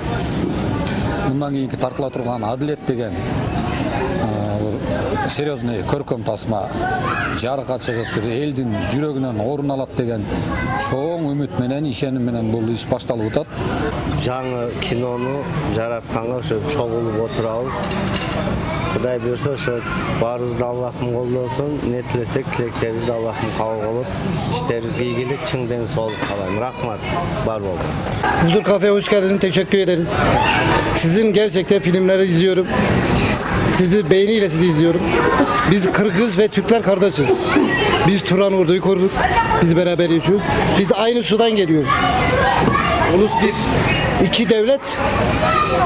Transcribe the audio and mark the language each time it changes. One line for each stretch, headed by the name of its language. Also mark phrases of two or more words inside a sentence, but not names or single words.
Kyrgyz: Мындан кийинки тартыла турган адилет деген серьезный көркөм тасма жарыкка чыгып бир элдин жүрөгүнөн орун алат деген чоң үмүт менен ишеним менен бул иш башталып атат. Жаңы кинону жаратканга ошо чогулуп отурабыз. Кудай буйрса ошо баарыбызды Аллахым колдосун, эмне тилесек тилектерибизди Аллахым кабыл кылып, иштерибизге ийгилик, чың ден соолук каалайм. Рахмат. Бар болun.
Turkish: Huzur Kafe'ye hoş geldiniz. Teşekkür ederiz. Sizin gerçekten filmleri izliyorum. Sizi beğeniyle sizi izliyorum. Biz Kırgız ve Türkler kardeşiz. Biz Turan orduyu koruduk. Biz beraber yaşıyoruz. Biz aynı sudan geliyoruz. Ulus bir. İki devlet kardeşiz.